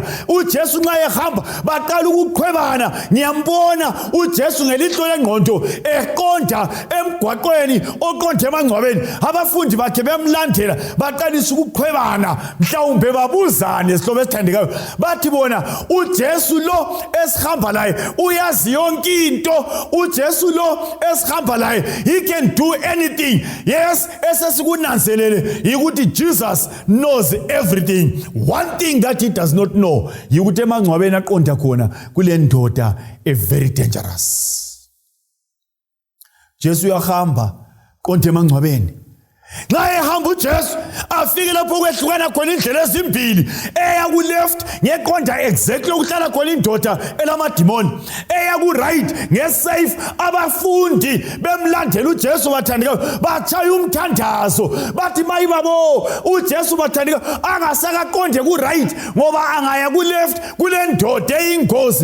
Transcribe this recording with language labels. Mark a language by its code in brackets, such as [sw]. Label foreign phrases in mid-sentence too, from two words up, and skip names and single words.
[nd] uJesu nxa ehamba baqala ukuqhwebana. Ngiyambona uJesu ngelihlo lengqondo eqonda emgwaqweni oqonda emangcwabeni, abafundi bakhe bemlandela baqalisa ukuqhwebana, mhlawumbe babuzane isihlobo esithandekayo. Bathi bona uJesu lo esihamba laye uyazi yonke into, uJesu lo esihamba laye [en] he can do anything. [nd] Yes, esesikunanzelele yikuthi [en] Jesus knows everything. One thing that he does not know [nd] yikuthi emangcwabeni aqonda khona kule ndoda [en] very dangerous. [nd] Jesu uyahamba qonda emangcwabeni. Nxa ehamba uJesu afike lapho kwehlukana khona indlela ezimbili, eya ku left ngeqonda exactly ukuhlala khona indoda elamadimoni, eya ku right ngesafe. Abafundi bemlandela uJesu bathandikayo batshaya umthandazo, bathi mayibabo uJesu bathandikayo angasakaqonde ku right ngoba angaya ku left kule ndoda eyingozi.